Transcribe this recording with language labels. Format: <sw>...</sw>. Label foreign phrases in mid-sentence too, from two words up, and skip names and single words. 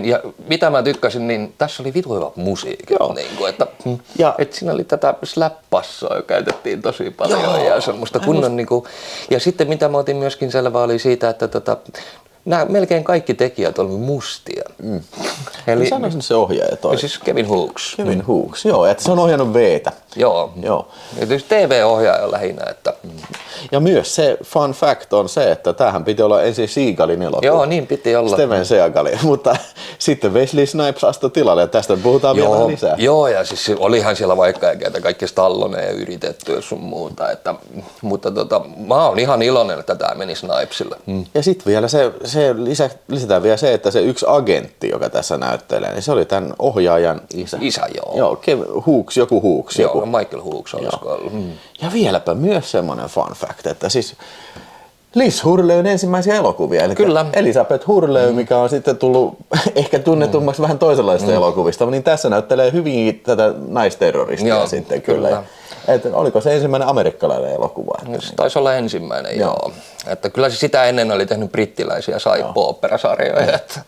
<fi>Ja mitä mä tykkäsin, niin tässä oli vitu hyvä musiikki. Niin että siinä oli tätä slap-passoa, käytettiin tosi paljon ja semmoista kunnon ja sitten mitä mä otin myöskin selvää oli siitä, että nämä melkein kaikki tekijät olivat mustia. Eli sanoisin se ohjaaja toi. Siis Kevin Hooks. Kevin Hooks, joo, että se on ohjannut V:tä. Joo. Ja tietysti TV-ohjaaja lähinnä. Että... Ja myös se</fi> <en>fun fact</en> <fi>on se, että tämähän piti olla ensin Seagalin elokuva. Joo, niin piti olla. Steven Seagalin, mutta sitten Wesley Snipes astui tilalle ja tästä puhutaan vielä vähän lisää. Joo, ja siis olihan siellä vaikka kaikki Stallone ja yritetty sun muuta, mutta mä oon ihan iloinen, että tämä meni Snipesille. Ja sitten vielä lisätään vielä se, että se yksi agentti, joka tässä näyttelee, niin se oli tämän ohjaajan isä. Isä, joo. Joo, joku Hooks. Joo, Michael Hooks olisiko ollut. Ja vieläpä myös semmoinen</fi> <en>fun fact,</en> <fi>että siis Liz Hurleyn ensimmäisiä elokuvia, eli Kyllä. Elisabeth Hurley, mikä on sitten tullut ehkä tunnetummaksi vähän toisenlaisista elokuvista, niin tässä näyttelee hyvin tätä naisterroristia sitten kyllä. Että oliko se ensimmäinen amerikkalainen elokuva? Se taisi olla ensimmäinen, joo. Että kyllä se sitä ennen oli tehnyt brittiläisiä soap-opera-sarjoja.</fi>